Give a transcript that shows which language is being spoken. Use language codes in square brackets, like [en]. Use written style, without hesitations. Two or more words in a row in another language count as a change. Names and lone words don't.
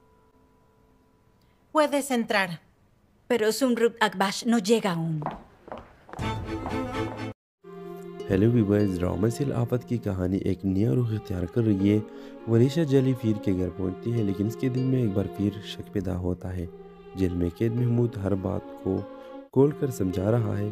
[es] Puedes entrar. Pero Zumrut Akbash no llega aún. [en] hello viewers, drama serial [hi] आफत की कहानी एक नया रुख इख्तियार कर रही है। वरीशा जेली फिर के घर पहुंचती है, लेकिन इसके दिल में एक बार फिर शक पैदा होता है। जेल में कैद महमूद हर बात को खोल कर समझा रहा है।